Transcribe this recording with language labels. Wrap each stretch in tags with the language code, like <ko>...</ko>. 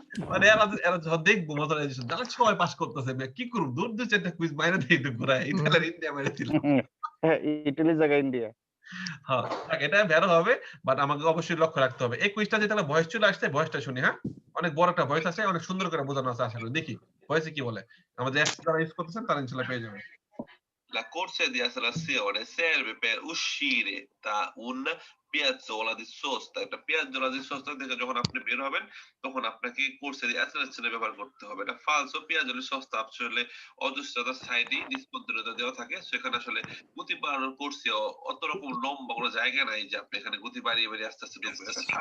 <bn>মানে এরা যখন দেখবো মতরাইজেশন তাহলে সবাই পাস করতেছে, কি করব দূর দূর চারটা কুইজ মাইরে দেই তো ঘুরায় ইতালি ইন্ডিয়া মাইরে দিল। ইটালির জায়গায় ইন্ডিয়া। হ্যাঁ এটা বের হবে, বাট আমাকে অবশ্যই লক্ষ্য রাখতে হবে। এই কুইজটা যে তাহলে ভয়েস চলে আসছে, ভয়েসটা শুনি। হ্যাঁ অনেক বড় একটা ভয়েস আছে, অনেক সুন্দর করে বোঝানো আছে, আশা করি দেখি ভয়েসে কি বলে। আমাদের অ্যাপস যারা ইউজ করতেছেন তারা ইনশাআল্লাহ পেয়ে যাবেন।</bn> <it>La corsia di accelerazione serve per uscire da un piazzola di sosta।</it> <bn>একটা পিয়াজোলা di sosta থেকে যখন আপনি বের হবেন তখন আপনাকে কোর্সে দি অ্যাসেলারেশন ব্যবহার করতে হবে। এটা ফালসো। পিয়াজোলা di sosta আসলে অজস্রতা সাইডে নিষ্পন্দনতা দেওয়া থাকে, সেখানে আসলে গতি বাড়ানোর কোর্সে অত রকম লম্বা কোনো জায়গা নাই যে আপনি এখানে গতি বাড়িয়ে বাড়িয়ে আস্তে আস্তে ঢুকবেন।</bn>